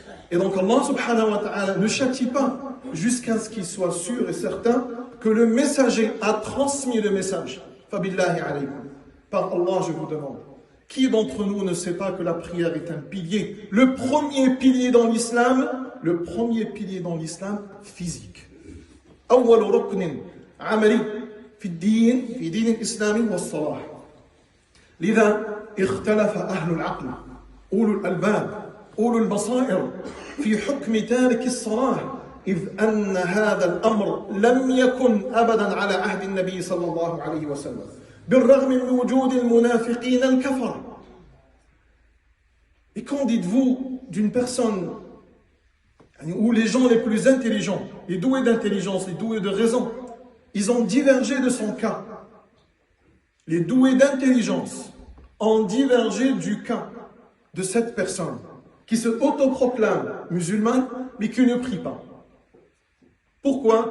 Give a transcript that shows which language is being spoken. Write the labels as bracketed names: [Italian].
[French] Et donc Allah subhanahu wa ta'ala ne châtie pas jusqu'à ce qu'il soit sûr et certain que le messager a transmis le message. [Arabic] Fabillahi alaykum. [French] Par Allah, je vous demande. Qui d'entre nous ne sait pas que la prière est un pilier? Le premier pilier dans l'islam physique. [Arabic] أول ركن عملي في دين الإسلام هو الصلاة. لذا اختلف أهل العقل أولو الألباب أولو البصائر في حكم تارك الصلاة، إذ أن هذا الأمر لم يكن أبدا على عهد النبي صلى الله عليه وسلم، بالرغم من وجود المنافقين الكفر. [French] Et qu'en dites-vous d'une personne où les gens les plus intelligents, les doués d'intelligence, les doués de raison, ils ont divergé de son cas. Les doués d'intelligence ont divergé du cas de cette personne qui se autoproclame musulmane mais qui ne prie pas. Pourquoi?